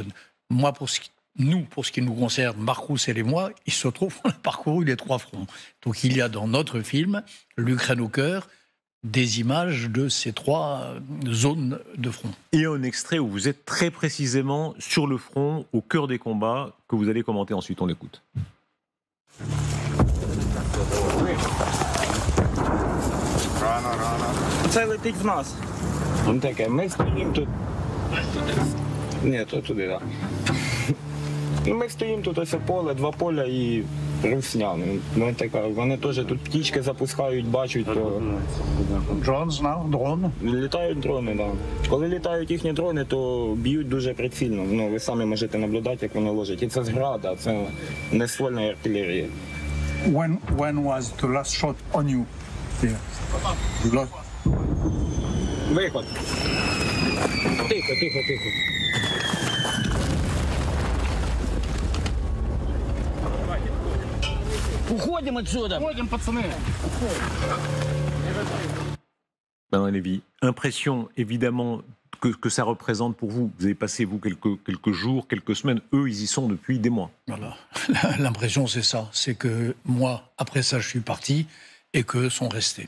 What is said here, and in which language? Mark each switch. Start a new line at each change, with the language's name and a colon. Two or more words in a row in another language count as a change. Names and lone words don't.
French: Moi, pour ce qui nous concerne, Marc Roussel et moi, il se trouve qu'on a parcouru les trois fronts. Donc il y a dans notre film, l'Ukraine au cœur, des images de ces trois zones de front. Et un extrait où vous êtes très précisément sur le front, au cœur des combats, que vous allez commenter ensuite. On l'écoute.
Ukrainian: Це летить в нас. Він таке, ми стоїмо тут. Ні, то туди, так. Ми стоїмо тут, ось поле, два поля і русня. Вони теж тут птічки запускають, бачать. Дрон знав, дрон. Літають дрони, так. Коли літають їхні дрони, то б'ють дуже прицільно. Ви самі можете наблюдати, як вони ложать. І це з града, це не ствольна артилерія.
English: When was the last shot on you? Yeah.
Ukrainian: Виход. Тихо, тихо, тихо.
Russian: Уходим отсюда! Уходим, пацаны!
French: Bernard Lévy, impression évidemment que ça représente pour vous. Vous avez passé, vous, quelques jours, quelques semaines. Eux, ils y sont depuis des mois. Voilà. L'impression, c'est ça. C'est que moi, après ça, je suis parti et qu'eux sont restés.